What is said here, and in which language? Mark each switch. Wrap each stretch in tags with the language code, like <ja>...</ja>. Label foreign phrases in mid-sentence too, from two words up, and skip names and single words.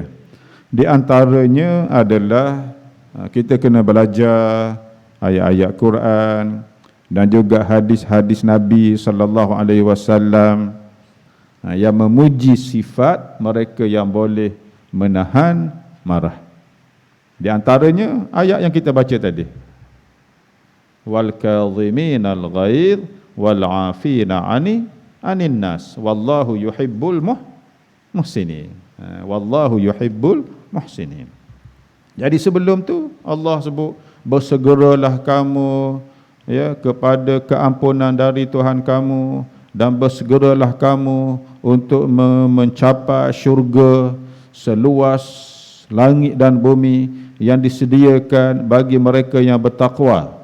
<ms>Di antaranya adalah kita kena belajar ayat-ayat Quran dan juga hadis-hadis Nabi</ms> <ar>صلى الله عليه وسلم</ar> <ms>yang memuji sifat mereka yang boleh menahan marah. Di antaranya ayat yang kita baca tadi.</ms> <ar>والكاظمين الغيظ والعافين عن الناس والله يحب المحسنين. والله يحب المحسنين.</ar> <ms>Jadi sebelum tu Allah sebut bersegeralah kamu ya kepada keampunan dari Tuhan kamu dan bersegeralah kamu untuk mencapai syurga seluas langit dan bumi yang disediakan bagi mereka yang bertakwa.</ms>